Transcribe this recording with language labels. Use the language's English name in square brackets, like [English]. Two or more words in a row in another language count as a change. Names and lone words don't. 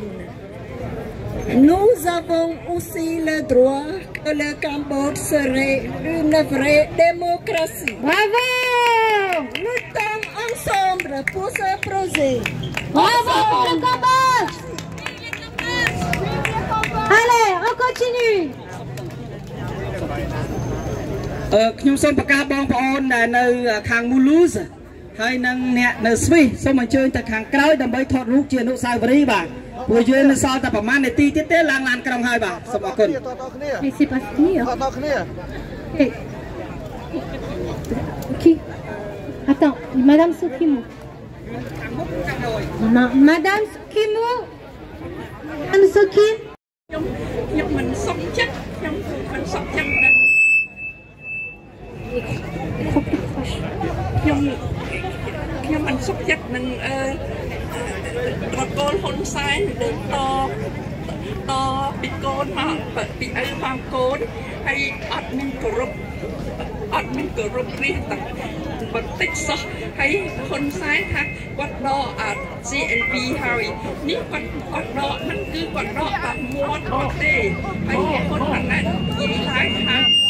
[French] Nous avons aussi le droit que le Cambodge serait une vraie démocratie. Bravo! Luttons ensemble pour ce projet. Bravo pour le Cambodge! Allez, on continue! [Khmer] ខ្ញុំសូមប្រកាសបងប្អូនដែលនៅខាងមូលូសហើយនឹងអ្នកនៅស្វីសសូមអញ្ជើញទៅខាងក្រោយដើម្បីថតរូបជាអនុស្សាវរីយ៍បាទព្រោះយើងនៅសល់តែប្រហែលនាទីទៀតទេឡើងឡានក្រុងហើយបាទសូមអរគុណ [French] Mais c'est pas fini. Qui? Attends, Madame Sokimo. Madame Sokimo. Madame Sokim. [Khmer] ខ្ញុំមិនសុខចិត្តខ្ញុំមិនសុខចិត្តខ្ញុំមិនសុខចិត្តនឹងត្រកូល ហ៊ុនសែនដែលតពីកូនមកពីឪផងកូនហើយអត់មានគោរពនេះតែបន្តិចសោះហើយហ៊ុនសែនថាគាត់ដកអា CNP ហើយនេះគាត់ដកហ្នឹងគឺគាត់ដកតាមមាត់គាត់ទេហើយហ៊ុនម៉ាណែតនិយាយឡើងថា